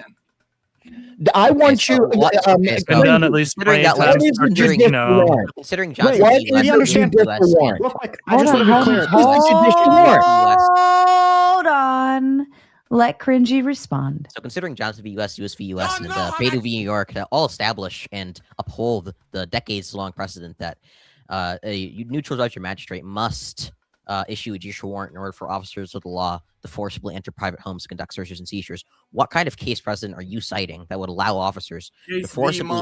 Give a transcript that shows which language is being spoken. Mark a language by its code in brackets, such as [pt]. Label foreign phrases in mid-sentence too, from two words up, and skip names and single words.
[en] I want you. Done at least considering Johnson, what is the judicial warrant? I just want to be clear. Hold on. Let cringy respond. So considering Johnson v. U.S., U.S. v. U.S., and Beto v. New York that all establish and uphold the decades-long precedent that a neutral judge or magistrate must issue a judicial warrant in order for officers of the law to forcibly enter private homes to conduct searches and seizures, what kind of case precedent are you citing that would allow officers to forcibly